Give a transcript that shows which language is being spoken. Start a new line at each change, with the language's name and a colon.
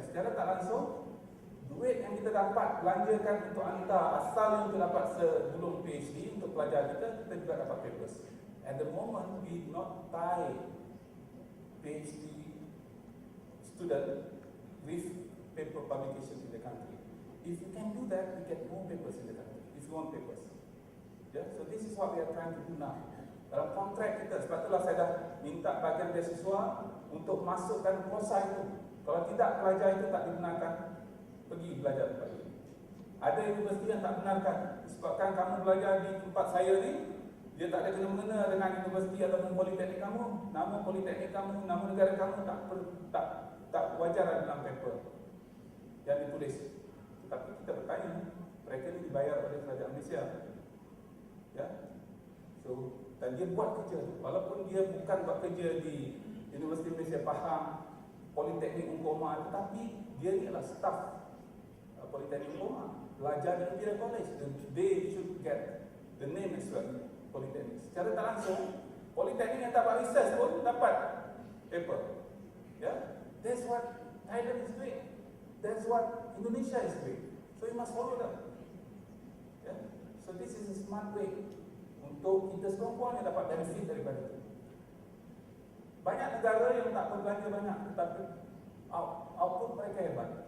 Malay: Secara tak langsung, duit yang kita dapat belanjakan untuk hantar asal yang kita dapat sebelum PhD untuk pelajar kita juga dapat papers.
English: At the moment, we not tie PhD student with paper publication in the country. If you can do that, we get more papers in the country. If you want papers. So this is what we are trying to do now.
Malay: Dalam kontrak kita, sebab itulah saya dah minta bagian beasiswa untuk masukkan kursa itu. Kalau tidak, pelajar itu tak dibenarkan pergi belajar tempat ini. Ada universiti yang tak benarkan, disebabkan kamu belajar di tempat saya ni, dia tak ada kena-mengena dengan universiti ataupun politeknik kamu, nama politeknik kamu, nama negara kamu tak wajar dalam paper yang ditulis. Tapi kita bertanya, mereka ni dibayar oleh kerajaan Malaysia. So, dan dia buat kerja, walaupun dia bukan buat kerja di Universiti Malaysia Pahang, Politeknik Umpama, tetapi dia ni adalah staff Politeknik Umpama, belajar di Imperial College.
English: They should get the name as well, Politeknik.
Malay: Secara tak langsung, Politeknik yang tak buat research pun dapat paper.
English: That's what Thailand is doing. That's what Indonesia is doing. So you must follow them. So this is a smart way
Malay: untuk kita semua yang dapat benefit daripada itu. Banyak negara yang tak berbelanja banyak, tetapi output mereka hebat.